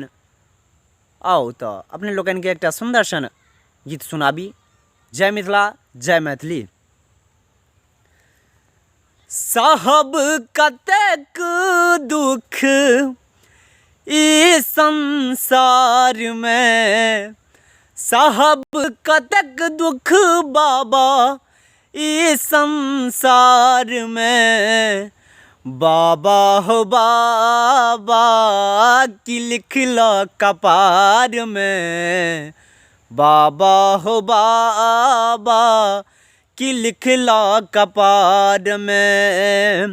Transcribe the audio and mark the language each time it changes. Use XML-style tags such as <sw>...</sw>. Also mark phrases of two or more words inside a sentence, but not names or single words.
<mai>आओ तो अपने लोकनि के एकटा सुंदर सन गीत सुनाबी। जय मिथिला, जय मैथिली। साहब कतेक दुख ई संसार में, साहब कतेक दुख बाबा ई संसार में। बाबा हो बाबा की लिखला कपार में, बाबा हो बाबा की लिखला कपार में।</mai>